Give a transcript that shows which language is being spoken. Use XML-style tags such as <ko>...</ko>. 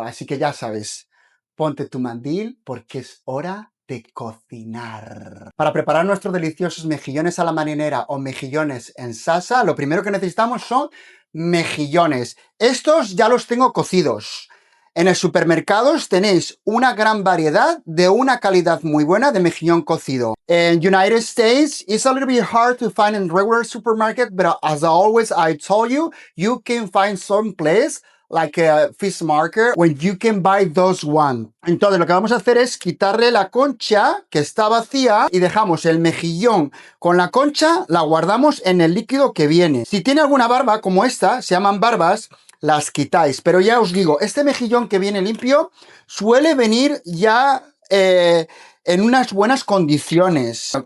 <es>Así que ya sabes, ponte tu mandil porque es hora de cocinar. Para preparar nuestros deliciosos mejillones a la marinera o mejillones en salsa, lo primero que necesitamos son mejillones. Estos ya los tengo cocidos. En el supermercado tenéis una gran variedad de una calidad muy buena de mejillón cocido.</es> <en>In United States, it's a little bit hard to find in regular supermarket, but as always I told you, you can find some place like a fish market when you can buy those one.</en> <es>Entonces lo que vamos a hacer es quitarle la concha que está vacía y dejamos el mejillón con la concha, la guardamos en el líquido que viene. Si tiene alguna barba como esta, se llaman barbas, las quitáis. Pero ya os digo, este mejillón que viene limpio suele venir ya en unas buenas condiciones.</es>